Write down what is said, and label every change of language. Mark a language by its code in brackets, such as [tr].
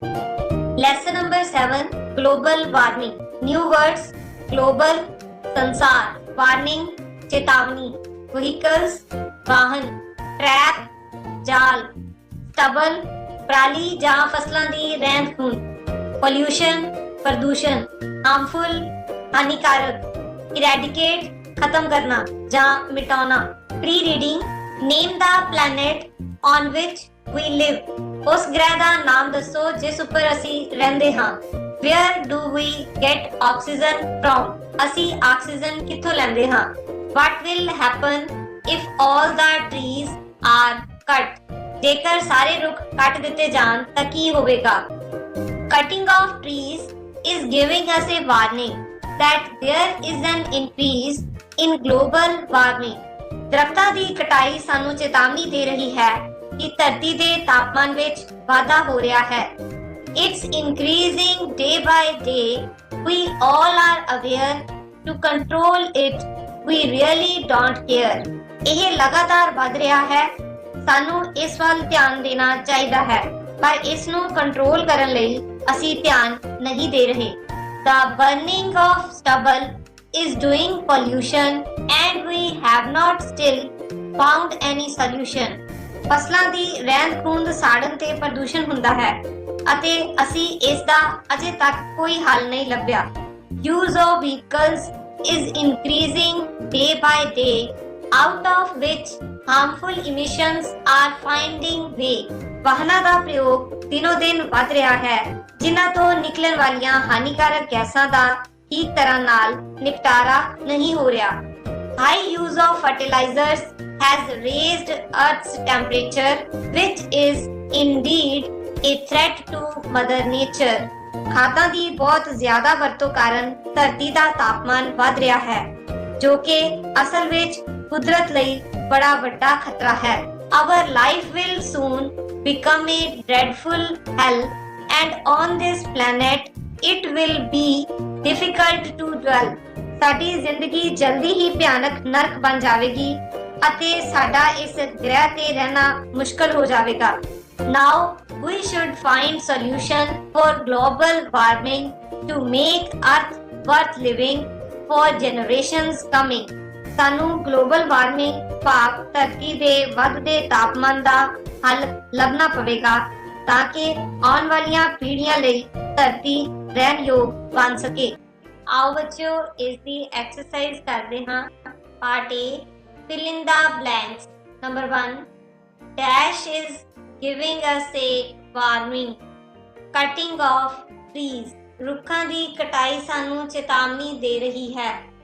[en] Lesson number 7 global warming. [pa] New words global संसार, warning चेतावनी, vehicles वाहन, ट्रैप जाल, स्टबल पराली ਜਾਂ ਫਸਲਾਂ ਦੀ ਰਹਿੰਦ ਖੂੰਹਦ, ਪੋਲਿਊਸ਼ਨ ਪ੍ਰਦੂਸ਼ਣ, ਹਾਰਮਫੁਲ ਹਾਨੀਕਾਰਕ, ਇਰੈਡੀਕੇਟ ਖਤਮ ਕਰਨਾ ਜਾਂ ਮਿਟਾਉਣਾ। [en] Pre reading name the planet on which we live. [pa] ਉਸ ਗ੍ਰਹਿ ਦਾ ਨਾਮ ਦੱਸੋ ਜਿਸ ਉੱਪਰ ਅਸੀਂ ਰਹਿੰਦੇ ਹਾਂ। [en] Where do we get oxygen from. [pa] ਅਸੀਂ ਆਕਸੀਜਨ ਕਿੱਥੋਂ ਲੈਂਦੇ ਹਾਂ। [en] What will happen if all the trees are cut. [pa] ਜੇਕਰ ਸਾਰੇ ਰੁੱਖ ਕੱਟ ਦਿੱਤੇ ਜਾਣ ਤਾਂ ਕੀ ਹੋਵੇਗਾ। [en] Cutting of trees is giving us a warning that there is an increase in global warming. [pa] ਦਰਖਤਾਂ ਦੀ ਕਟਾਈ ਸਾਨੂੰ ਚੇਤਾਵਨੀ ਦੇ ਰਹੀ ਹੈ ਕਿ ਧਰਤੀ ਦੇ ਤਾਪਮਾਨ ਵਿੱਚ ਵਾਧਾ ਹੋ ਰਿਹਾ ਹੈ। [en] It's increasing day by day. We all are aware to control it. We really don't care. [pa] ਇਹ ਲਗਾਤਾਰ ਵੱਧ ਰਿਹਾ ਹੈ। ਸਾਨੂੰ ਇਸ ਵੱਲ ਧਿਆਨ ਦੇਣਾ ਚਾਹੀਦਾ ਹੈ ਪਰ ਇਸ ਨੂੰ ਕੰਟਰੋਲ ਕਰਨ ਲਈ ਅਸੀਂ ਧਿਆਨ ਨਹੀਂ ਦੇ ਰਹੇ। [en] The burning of stubble is doing pollution and we have not still found any solution. [pa] ਫਸਲਾਂ ਦੀ ਰਹਿੰਦ ਖੂੰਹਦ ਸਾੜਨ ਤੇ ਪ੍ਰਦੂਸ਼ਣ ਹੁੰਦਾ ਹੈ ਅਤੇ ਅਸੀਂ ਇਸ ਦਾ ਅਜੇ ਤੱਕ ਕੋਈ ਹੱਲ ਨਹੀਂ ਲੱਭਿਆ। [en] Use of vehicles is increasing day by day, out of which harmful emissions are finding way. [pa] ਵਾਹਨਾਂ ਦਾ ਪ੍ਰਯੋਗ ਦਿਨੋ ਦਿਨ ਵੱਧ ਰਿਹਾ ਹੈ ਜਿਨ੍ਹਾਂ ਤੋਂ ਨਿਕਲਣ ਵਾਲੀਆਂ ਹਾਨੀਕਾਰਕ ਗੈਸਾਂ ਦਾ ਠੀਕ ਤਰ੍ਹਾਂ ਨਾਲ ਨਿਪਟਾਰਾ ਨਹੀਂ ਹੋ ਰਿਹਾ। [en] High use of fertilizers has raised Earth's temperature, which is indeed a threat to Mother Nature. [pa] ਖਾਦਾਂ ਦੀ ਬਹੁਤ ਜ਼ਿਆਦਾ ਵਰਤੋਂ ਕਾਰਨ ਧਰਤੀ ਦਾ ਤਾਪਮਾਨ ਵੱਧ ਰਿਹਾ ਹੈ ਜੋ ਕਿ ਅਸਲ ਵਿੱਚ ਕੁਦਰਤ ਲਈ ਬੜਾ ਵੱਡਾ ਖਤਰਾ ਹੈ। [en] Our life will soon become a dreadful hell and on this planet it will be difficult to dwell. [pa] ਸਾਡੀ ਜ਼ਿੰਦਗੀ ਜਲਦੀ ਹੀ ਭਿਆਨਕ ਨਰਕ ਬਣ ਜਾਵੇਗੀ ਅਤੇ ਸਾਡਾ ਇਸ ਗ੍ਰਹਿ ਤੇ ਰਹਿਣਾ ਮੁਸ਼ਕਲ ਹੋ ਜਾਵੇਗਾ। [en] Now we should find solution for global warming to make Earth worth living for generations coming. [pa] ਸਾਨੂੰ ਗਲੋਬਲ ਵਾਰਮਿੰਗ ਭਾਵ ਧਰਤੀ ਦੇ ਵੱਧਦੇ ਤਾਪਮਾਨ ਦਾ ਹੱਲ ਲੱਭਣਾ ਪਵੇਗਾ ਤਾਂ ਕਿ ਆਉਣ ਵਾਲੀਆਂ ਪੀੜ੍ਹੀਆਂ ਲਈ ਧਰਤੀ ਰਹਿਣ ਯੋਗ ਬਣ ਸਕੇ। ਆਓ ਬੱਚਿਓ ਇਸ ਦੀ ਐਕਸਰਸਾਈਜ਼ ਕਰਦੇ ਹਾਂ। [en] Part A fill in the blanks. Number 1 dash is giving us a warning. Cutting of trees. [pa] ਰੁੱਖਾਂ ਦੀ ਕਟਾਈ ਸਾਨੂੰ ਚੇਤਾਵਨੀ ਦੇ ਰਹੀ ਹੈ।